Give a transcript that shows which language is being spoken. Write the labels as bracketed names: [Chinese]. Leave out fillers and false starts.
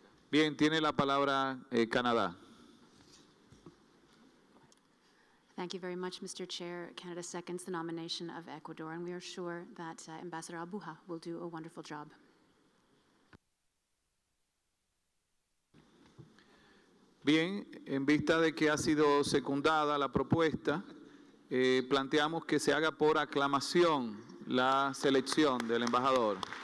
[Spanish] Bien, tiene la palabra Canadá. [English] Thank you very much, Mr. Chair. Canada seconds the nomination of Ecuador, and we are sure that Ambassador Albuja will do a wonderful job. [Spanish] Bien, en vista de que ha sido secundada la propuesta, planteamos que se haga por aclamación la selección del embajador.